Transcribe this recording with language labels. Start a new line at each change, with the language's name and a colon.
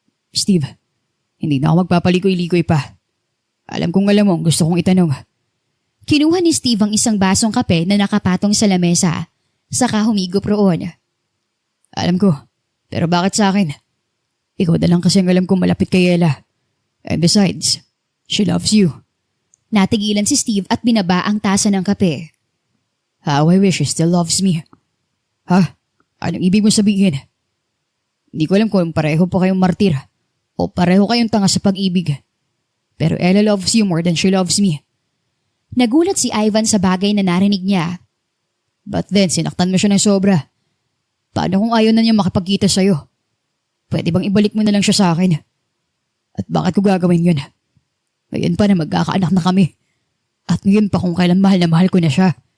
Filipino: Steve, hindi na ako magpapalikoy-likoy pa. Alam kong alam mo ang gusto kong itanong. Kinuha ni Steve ang isang basong kape na nakapatong sa lamesa, saka humigop roon. Alam ko, pero bakit sa akin? Ikaw na lang kasi ang alam kong malapit kay Ella.
English: And besides, she loves you.
Filipino: Natigilan si Steve at binaba ang tasa ng kape.
English: How I wish she still loves me.
Filipino: Ha? Anong ibig mo sabihin? Hindi ko alam kung pareho pa kayong martir o pareho kayong tanga sa pag-ibig.
English: Pero Ella loves you more than she loves me.
Filipino: Nagulat si Ivan sa bagay na narinig niya.
English: But then,
Filipino: sinaktan mo siya ng sobra. Paano kung ayaw na niya makipagkita sa'yo? Pwede bang ibalik mo na lang siya sa akin? At bakit ko gagawin yun? Ngayon pa na magkakaanak na kami. At ngayon pa kung kailan mahal na mahal ko na siya.